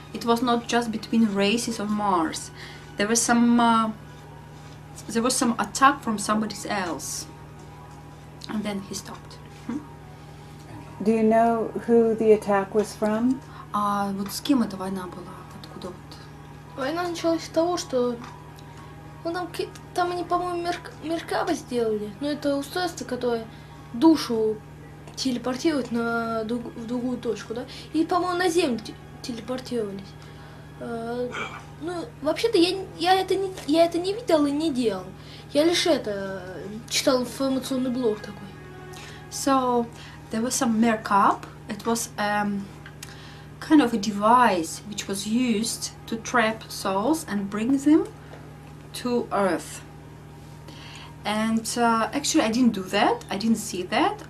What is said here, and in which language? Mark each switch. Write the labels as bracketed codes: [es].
[en] It was not just between races on Mars. There was some. There was some attack from somebody else, and then he stopped. Do you know who the attack was from? [ru] А вот с кем эта война была? Откуда вот? Война началась с того, что там они, по-моему, Меркаба сделали. Но это устройство, которое душу телепортирует в другую точку, да? И, по-моему, на Землю телепортировались. Ну, вообще-то я это не видел и не делал. Я лишь читал информационный блог такой. [en] So there was some Merkab. It was kind of a device which was used to trap souls and bring them to Earth. And actually I didn't do that. I didn't see that.